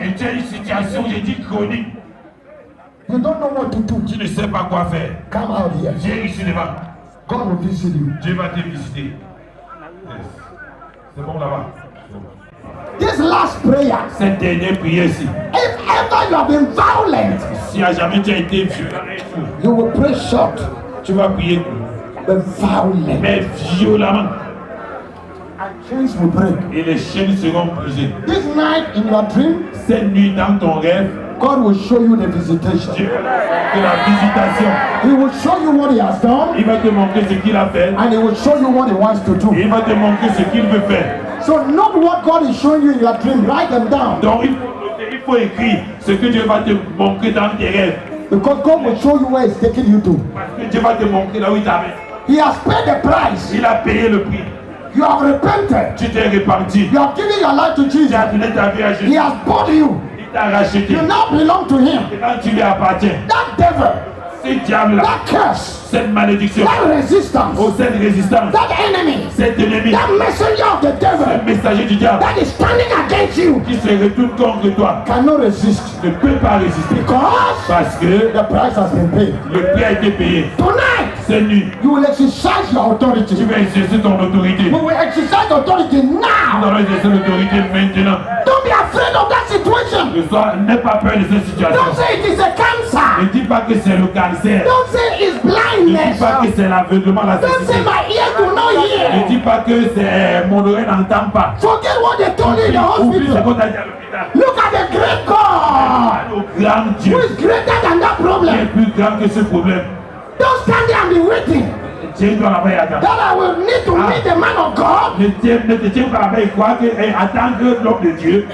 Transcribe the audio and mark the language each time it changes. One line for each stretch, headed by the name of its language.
French: et tu as une situation, j'ai dit chronique,
English: You don't know what to do.
French: tu ne sais pas quoi faire.
English: Come out here.
French: Viens ici devant.
English: God will visit you.
French: Dieu va te visiter. Yes. C'est bon là-bas.
English: This last prayer,
French: Cette dernière prière ici,
English: if ever you have been violent,
French: si à jamais tu as été violent et fou,
English: you will pray short,
French: tu vas prier,
English: but violent.
French: mais violemment,
English: And chains will break.
French: et les chaînes seront brisées.
English: This night in your dream,
French: Cette nuit dans ton rêve,
English: God will show you the visitation.
French: Dieu va te montrer la visitation.
English: He will show you what He has done,
French: Il va te montrer ce qu'il a fait.
English: and He will show you what He wants to
French: Et
English: do.
French: il va te montrer ce qu'il veut faire.
English: So note what God is showing you in your dream. Write them down.
French: Donc il faut noter, il faut écrire ce que Dieu va te montrer dans tes rêves.
English: Because God will show you where He's taking you to.
French: Parce que Dieu va te montrer là où il t'amène.
English: He has paid the price.
French: Il a payé le prix.
English: You have repented.
French: Tu t'es repenti.
English: You have given your life to
French: Tu
English: Jesus.
French: as donné ta vie à
English: He
French: Jésus.
English: has bought you.
French: Il t'a racheté.
English: You now belong to Him.
French: Et quand tu lui appartiens,
English: That devil,
French: ce diable-là,
English: that curse,
French: cette malédiction,
English: that resistance,
French: oh, cette résistance,
English: that enemy,
French: cet ennemi,
English: that messenger of the
French: le
English: devil
French: messager du diable
English: that is standing against you
French: qui se retourne contre toi,
English: cannot resist.
French: ne peut pas résister.
English: Because
French: Parce que
English: the price has been paid.
French: le prix a été payé.
English: Tonight,
French: Cette nuit,
English: you will exercise your authority.
French: tu vas exercer ton autorité.
English: We will exercise authority
French: Nous
English: now.
French: allons exercer l'autorité maintenant.
English: Don't be afraid of that situation.
French: N'aie pas peur de cette situation.
English: Don't say it is a
French: Ne
English: cancer.
French: dis pas que c'est le cancer.
English: Don't say it's
French: Ne dis
English: blindness.
French: pas que c'est l'aveuglement, la
English: Don't say
French: cécité.
English: my ear do not
French: Ne
English: hear.
French: dis pas que c'est mon oreille n'entend pas.
English: Forget what they told you in the
French: Oublie ce
English: hospital.
French: qu'on t'a dit à l'hôpital.
English: Look at the great God
French: Au grand Dieu
English: who is greater than that
French: qui est
English: problem.
French: plus grand que ce problème.
English: Don't stand there and be waiting
French: Tiens toi là-bas et attends.
English: that I will need to meet the man of God
French: Ne te tiens pas là-bas et crois que attends que l'homme de Dieu,